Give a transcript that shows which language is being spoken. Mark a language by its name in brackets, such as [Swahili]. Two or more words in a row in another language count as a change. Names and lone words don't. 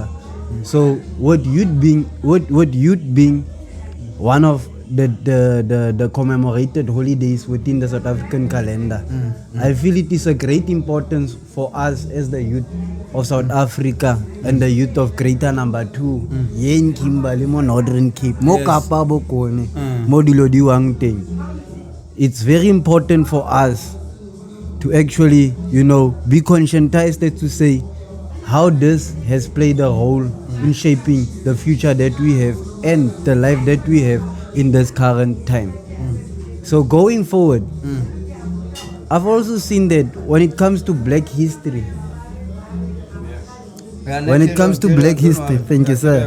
[English] So, what youth being one of the commemorated holidays within the South African calendar, I feel it is a great importance for us as the youth of South Africa and the youth of Greater Number 2, Yen Kimberley, Mo Northern Cape, Mo Kapa Bokone, Mo Dilodi Wangteng. It's very important for us to actually, be conscientized to say how this has played a role in shaping the future that we have and the life that we have in this current time. So going forward, I've also seen that when it comes to black history, thank you, sir.